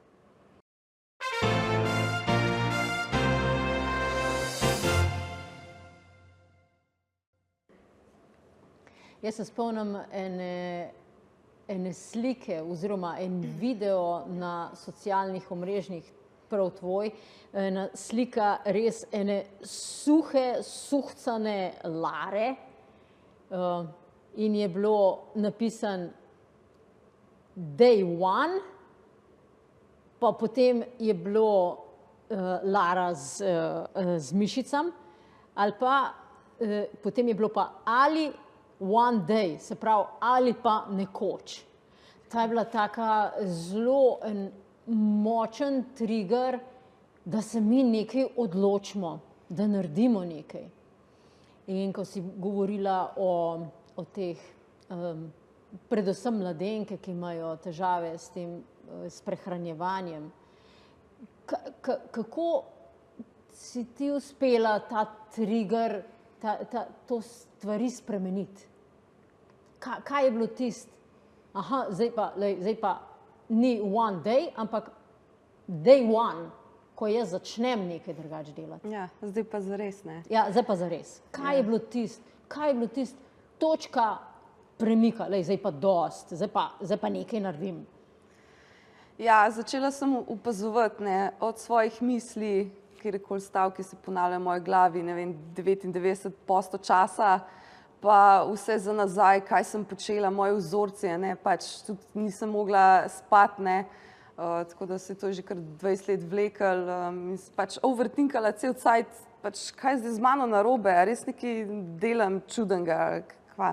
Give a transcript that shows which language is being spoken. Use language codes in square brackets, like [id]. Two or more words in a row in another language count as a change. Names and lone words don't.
[sl] Jaz se spomnim ene slike oziroma en video na socialnih omrežjih, prav tvoj, ena slika res ene suhe, suhcane Lare in je bilo napisan [en] day one, [sl] pa potem je bilo Lara z mišicami, ali pa potem je bilo pa ali [en] one day, [sl] se pravi, ali pa nekoč. Ta je bila taka zelo močen trigger, da se mi nekaj odločimo, da naredimo nekaj. In ko si govorila o teh, predvsem mladenke, ki imajo težave s tem, s prehranjevanjem, kako si ti uspela ta trigger, to stvari spremeniti? Kaj je bilo tisto? Aha, zdaj pa ni [en] one day, [sl] ampak [en] day one, [sl] ko jaz začnem nekaj drugače delati. Ja, zdaj pa zares, Ja, zdaj pa zares. Kaj je bilo tisto? Kaj je bilo tisto? Točka premika, zdaj pa dost, zdaj pa nekaj naredim. Ja, začela sem opazovati, od svojih misli, kjerkoli stavki se ponavljajo v moji glavi, 99% časa, pa vse za nazaj, kaj sem počela, moje vzorci, pač tudi nisem mogla spati, tako da se je to že kar 20 let vlekel, in pač overthinkala cel cajt, pač kaj zdaj z mano narobe, res nekaj delam čudenega, kva.